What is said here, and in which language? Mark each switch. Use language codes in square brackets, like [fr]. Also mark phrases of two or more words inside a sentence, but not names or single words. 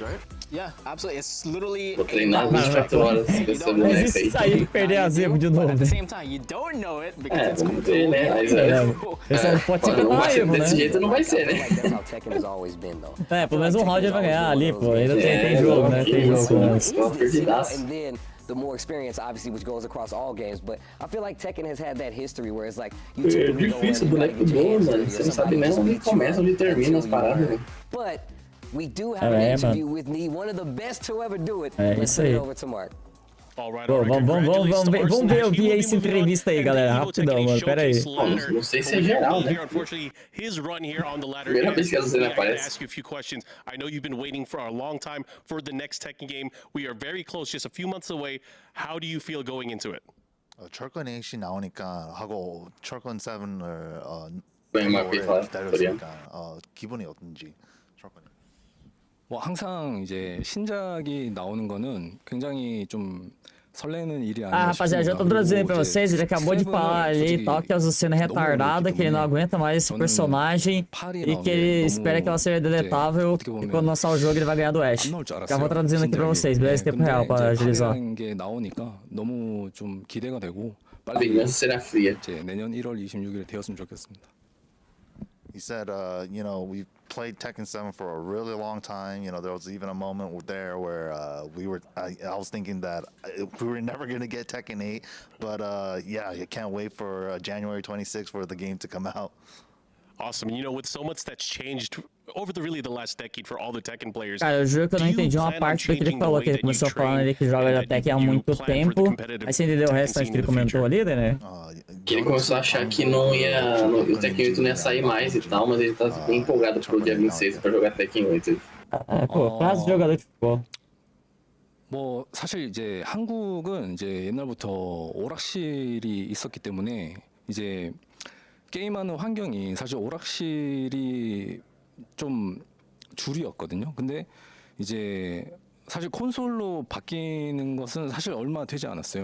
[pt] Vou treinar 24 horas com essa Mas boneca e se aí. sair e perder a Zebo de novo, né? É, vamos ver, né? Mas Esse não pode ser que não vai ser Evo, né? desse jeito, não vai ser, né? É, pelo menos um round ele vai ganhar ali, pô. Ainda tem jogo, né? Tem jogo, mas... Uma perdidaça. [en] The more experience, obviously, which goes across all games, but I feel like Tekken has had that history where it's like you [pt] É [en] typically go [pt] difícil, [en] in, [pt] boneco bom, mano. Você não sabe nem onde começa, onde termina as paradas, né? [en] But we do have an interview with me, one of the best to ever do it. [pt] É [en] Let's [pt] isso [en] turn it [pt] aí. [en] over to Mark. [pt] Pô, vamos ver eu vi essa entrevista aí, galera. Rapidão, mano. Pera aí. Não sei se é geral, né? Primeira vez que essa cena aparece. [en] I know you've been waiting for a long time for the next Tekken game. We are very close, just a few months away. How do you feel going into it? [ko] 철권 8이 나오니까 하고 철권 7을 기다렸으니까 기분이 어떤지. 뭐 항상 이제 신작이 나오는 거는 굉장히 좀 설레는 일이 아니라 [pt] rapaziada, já tô traduzindo pra vocês. Ele acabou de falar ali e tal que a Azucena é retardada, que ele não aguenta mais esse personagem e que ele espera que ela seja deletável e quando lançar o jogo ele vai ganhar do Ash. Já vou traduzindo aqui pra vocês, beleza? Tempo real pra agilizar. [ko] 너무 좀 기대가 되고 [pt] A vingança será fria. [ko] 내년 1월 26일에 되었으면 좋겠습니다. [en] He said, you know, we played Tekken 7 for a really long time. You know, there was even a moment there where I was thinking that we were never going to get Tekken 8. But yeah, I can't wait for January 26th for the game to come out. Awesome. You know, with so much that's changed over the last decade for all the Tekken players. [pt] Cara, eu juro que eu não entendi uma parte do que ele falou, que ele começou falando ali que joga Tekken há muito tempo. Aí você entendeu o restante que ele comentou ali, né? Que ele começou a achar que o Tekken 8 não ia sair mais e tal, mas ele tá bem empolgado pro dia 26 pra jogar Tekken 8. Pô, frase de jogador de futebol. [ko] 뭐 사실 이제 한국은 이제 옛날부터 오락실이 있었기 때문에 이제 게임하는 환경이 사실 오락실이 좀 주류였거든요. 근데 이제 사실 콘솔로 바뀌는 것은 사실 얼마 되지 않았어요.